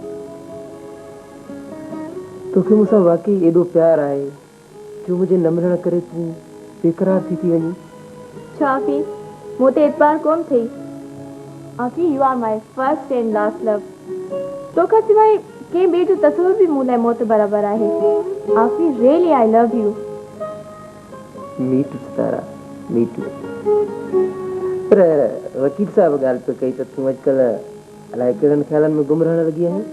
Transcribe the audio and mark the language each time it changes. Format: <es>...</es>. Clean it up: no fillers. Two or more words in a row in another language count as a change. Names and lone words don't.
<sd>तोखे मूंसां वाकई एॾो प्यार आहे जो मुंहिंजे न मिलण करे तूं बेकरार थी वञी छा आफी मूं ते एतबार कोन थई आफी</sd> <en>you are my first and last love</en> <sd>तोखां सवाइ कंहिं ॿिए जो तस्वुर बि मूं लाइ मौत बराबरि आहे आफी</sd> <en>really I love you me too</en> <sd>तारा</sd> <en>me too</en> <sd>पर वकील साहब ॻाल्हि पे कई त तूं अॼुकल्ह अलाए कहिड़नि ख़्यालनि में गुम रहण लॻी आहीं</sd>